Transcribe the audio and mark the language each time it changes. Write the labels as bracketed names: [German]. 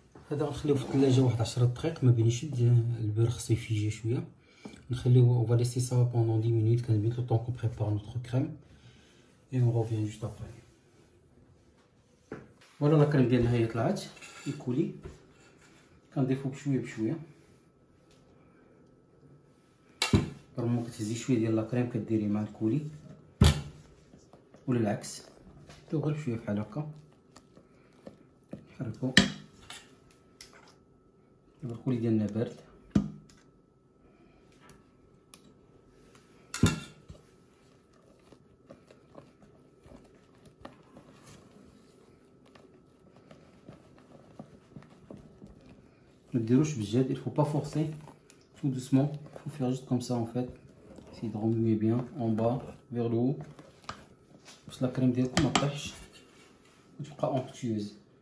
[Arabic] هذا نخليوه في الثلاجة واحد 10 دقائق ما بين يشد البير خصو يفيجي شوية. نخليوه [French] on va laisser ça pendant 10 minutes 15 minutes le temps qu'on prépare notre crème et on revient juste après. Voilà la crème [Arabic] ديالنا هي طلعت الكولي. كنضيفو بشوية بشوية. رغم كتهزي شويه ديال لا كريم كديري مع الكولي ولا العكس، نديرو غير بشويه بحال هكا، نحركو. دابا الكولي ديالنا بارد، ما ديروش بجد، [French] il faut pas forcer, tout doucement, il faut faire juste comme ça en fait, essayer de remuer bien en bas vers le haut [Arabic] باش لا كريم ديالكم ما تطيحش وتبقى اونكتيوز.